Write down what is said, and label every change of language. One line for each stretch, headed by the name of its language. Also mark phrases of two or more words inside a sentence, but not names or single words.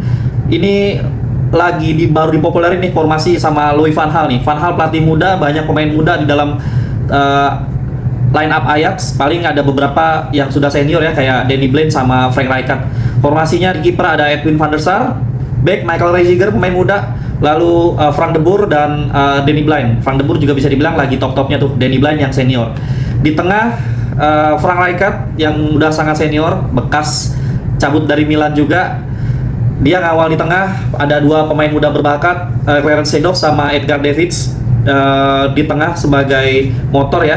Indonesian: Ini baru dipopulerin nih formasi sama Louis van Gaal nih. Van Gaal pelatih muda, banyak pemain muda di dalam
English: line up
Indonesian: Ajax. Paling ada beberapa yang sudah senior ya, kayak Danny Blind sama Frank Rijkaard. Formasinya di kiper ada Edwin van der Sar, back Michael Reiziger pemain muda, lalu Frank de Boer dan Danny Blind. Frank de Boer juga bisa dibilang lagi top-topnya tuh, Danny Blind yang senior. Di tengah Frank Rijkaard yang udah sangat senior, bekas cabut dari Milan juga. Dia ngawal di tengah, ada dua pemain muda berbakat, Clarence Seedorf sama Edgar Davids di tengah sebagai motor ya.